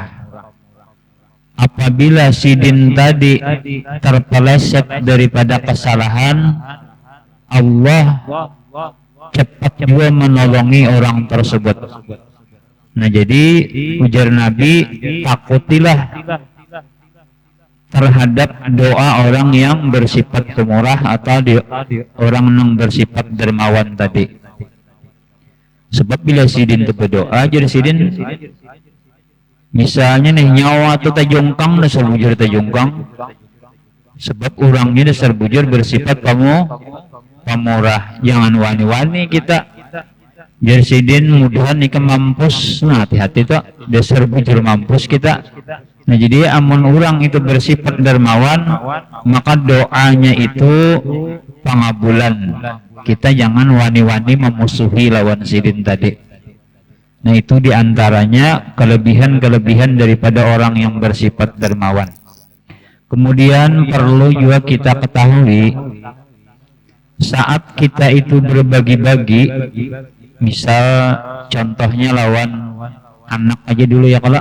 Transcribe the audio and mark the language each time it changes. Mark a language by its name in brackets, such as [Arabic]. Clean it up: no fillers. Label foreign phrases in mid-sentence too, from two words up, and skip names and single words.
[Banjar] Apabila sidin tadi terpeleset daripada kesalahan, Allah cepat juga menolongi orang tersebut. Nah, jadi ujar Nabi, takutilah terhadap doa orang yang bersifat pemurah atau orang yang bersifat dermawan tadi. Sebab bila sidin itu berdoa, jadi sidin misalnya nih nyawa atau tajungkang dasar bujur tajungkang, sebab orangnya dasar bujur bersifat pemurah. Jangan wani-wani kita. Jadi sidin mudahan nih ke mampus. Nah, hati-hati tuh dasar bujur mampus kita. Nah, jadi amun orang itu bersifat dermawan, maka doanya itu pengabulan. Kita jangan wani-wani memusuhi lawan sidin tadi. [Indonesian] Nah, itu diantaranya kelebihan-kelebihan daripada orang yang bersifat dermawan. [Banjar] Kemudian perlu juga kita ketahui, saat kita itu berbagi-bagi, misal contohnya lawan anak aja dulu ya kalau.